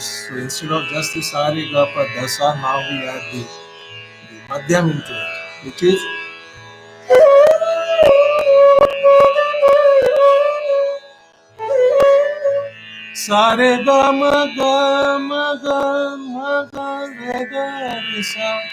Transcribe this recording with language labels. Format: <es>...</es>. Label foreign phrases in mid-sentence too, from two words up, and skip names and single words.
<en>So instead of just the sa re ga pa dasa, now we add the madhyam into it, which is sa re ga ma ga ma ga ma ga re ga re sa.</en>